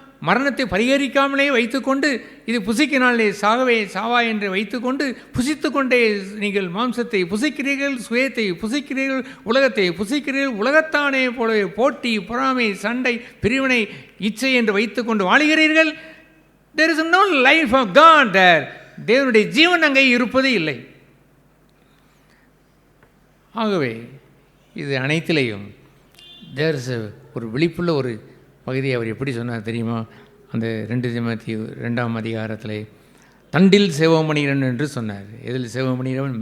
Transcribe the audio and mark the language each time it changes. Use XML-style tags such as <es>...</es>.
<ta>மரணத்தை பரிகரிக்காமலே வைத்துக்கொண்டு இது புசிக்கினாலே சாகவே சாவா என்று வைத்துக்கொண்டு புசித்து கொண்டே நீங்கள் மாம்சத்தை புசிக்கிறீர்கள், சுயத்தை புசிக்கிறீர்கள், உலகத்தை புசிக்கிறீர்கள். உலகத்தானே போலவே போட்டி, பொறாமை, சண்டை, பிரிவினை, இச்சை என்று வைத்துக்கொண்டு வாழுகிறீர்கள்.</ta> <en>There is no life of God there.</en> <ta>தேவனுடைய ஜீவன் அங்கே இருப்பது இல்லை. ஆகவே இது அனைத்திலையும்</ta> <en>there is</en> <ta>ஒரு விழிப்புள்ள ஒரு பகுதியை அவர் எப்படி சொன்னார் தெரியுமா? அந்த 2 தீமோத்தேயு 2ஆம் அதிகாரத்தில் தண்டில் சேவமணிகிறன் என்று சொன்னார். எதில் சேவமணிகிறவன்?</ta>